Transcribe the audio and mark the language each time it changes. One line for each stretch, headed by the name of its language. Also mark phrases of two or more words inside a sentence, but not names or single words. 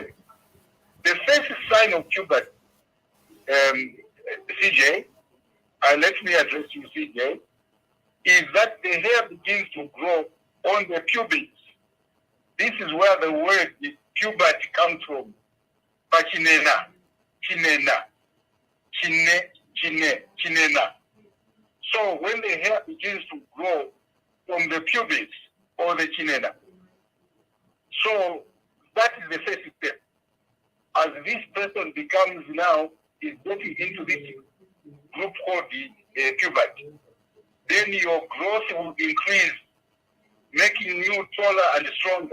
English: The first sign of puberty, CJ, and let me address you, CJ, is that the hair begins to grow on the pubis. This is where the word puberty comes from.
Nyanja: Pachinena, chinena, chinena.
English: So when the hair begins to grow from the pubis or the chinena, so that is the first step. As this person becomes now, is getting into this group called the puberty, then your growth will increase, making you taller and stronger.